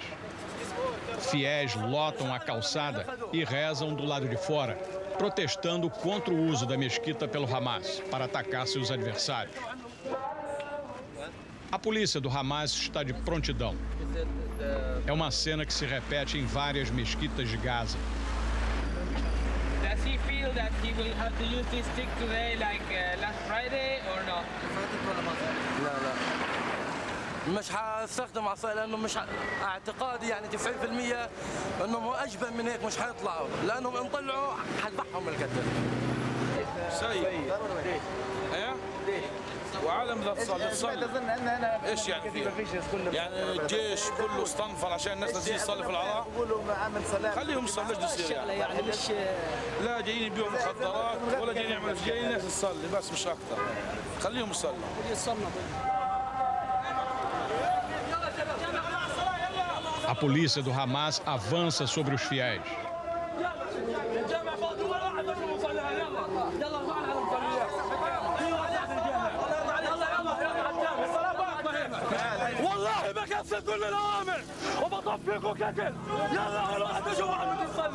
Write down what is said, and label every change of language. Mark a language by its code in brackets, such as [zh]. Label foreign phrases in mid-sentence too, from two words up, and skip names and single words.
[pt] Fiéis lotam a calçada e rezam do lado de fora, protestando contra o uso da mesquita pelo Hamas para atacar seus adversários. A polícia do Hamas está de prontidão. É uma cena que se repete em várias mesquitas de Gaza. [en] Does he feel that he will have to use this stick today like last Friday or not? [ar] لا مش حاستخدم عصاية لأنه مش اعتقادي يعني 90% أنهم أجبن من هيك مش حيطلعوا، لأنهم إن طلعوا حذبحهم القتل. سيء. ايه؟ وعالم لا تصلي ايش يعني فيها؟ يعني الجيش كله استنفر عشان الناس تجي تصلي في العراق؟ خليهم يصلوا. ايش بده يصير يعني؟ لا جايين يبيعوا مخدرات ولا جايين يعملوا، جايين الناس تصلي بس مش اكثر. خليهم يصلوا. [pt] A polícia do Hamas avança sobre os fiéis. [ar] والله بكسر كل الأوامر وبطفيكم كتل. يلا كل واحد يشوف واحد يصلي.